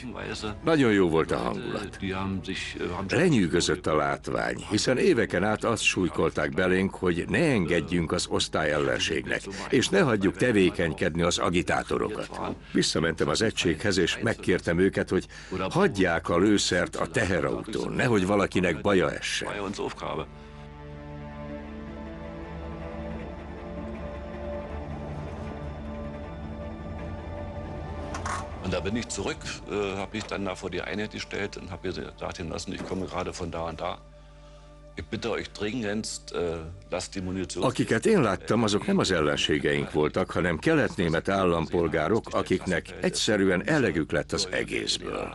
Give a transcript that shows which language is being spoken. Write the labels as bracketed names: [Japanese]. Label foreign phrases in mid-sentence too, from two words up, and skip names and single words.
[Hungarian] Nagyon jó volt a hangulat. Lenyűgözött a látvány, hiszen éveken át azt súlykolták belénk, hogy ne engedjünk az osztályellenségnek, és ne hagyjuk tevékenykedni az agitátorokat. Visszamentem az egységhez, és megkértem őket, hogy hagyják a lőszert a teherautón, nehogy valakinek baja essen. [German] Und da bin ich zurück, habe mich dann da vor die Einheit gestellt und habe gesagt lassen, ich komme gerade von da und da. Ich bitte euch dringendst, lasst die Munition. [Hungarian] Akiket én láttam, azok nem az ellenségeink voltak, hanem kelet-német állampolgárok, akiknek egyszerűen elegük lett az egészből.